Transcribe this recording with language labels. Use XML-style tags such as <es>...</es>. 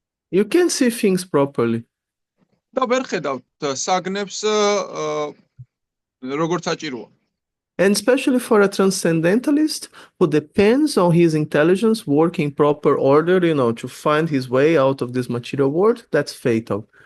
<en>You can't see things properly.</en> <ka>და ვერ ხედავთ საგნებს როგორც საჭიროა.</ka> <en>And especially for a transcendentalist who depends on his intelligence working proper order, to find his way out of this material world, that's fatal.</en>